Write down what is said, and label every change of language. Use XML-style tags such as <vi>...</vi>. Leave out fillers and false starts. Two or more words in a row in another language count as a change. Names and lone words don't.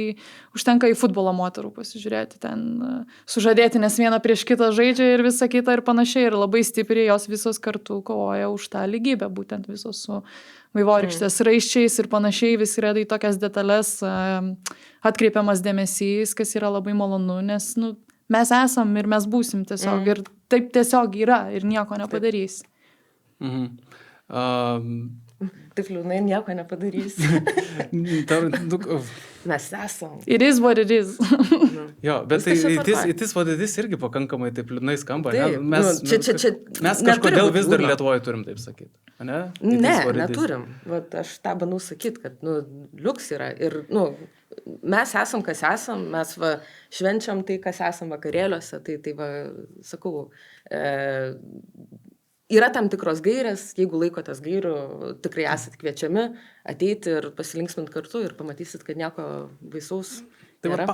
<lt>užtenka į futbolo moterų pasižiūrėti, ten sužadėti, nes viena prieš kitą žaidžia ir visa kita ir panašiai, ir labai stipriai jos visos kartu kovoja už tą lygybę, būtent visos su vaivorykštės raiščiais ir panašiai, vis yra į tokias detalės atkreipiamas dėmesys, kas yra labai malonu, nes, mes esam ir mes būsim tiesiog ir taip tiesiog yra ir nieko nepadarys. Taip liūdnai nieko nepadarys. Mes esam.</lt> <en>It is what it is.</en> <lt>Jo, bet</lt> <en>it is what it is</en> <lt>irgi pakankamai taip liūdnai skamba. Mes kažkodėl vis dar Lietuvoje turim taip sakyti. Ne, neturim. Aš tą bandau sakyti, kad liuks yra ir mes esam, kas esam, mes švenčiam tai, kas esam vakarėliuose, tai sakau, yra tam tikros gairės, jeigu laikotės gairių, tikrai esat kviečiami ateiti ir pasilinksminti kartu ir pamatysit, kad nieko baisaus nėra.</lt>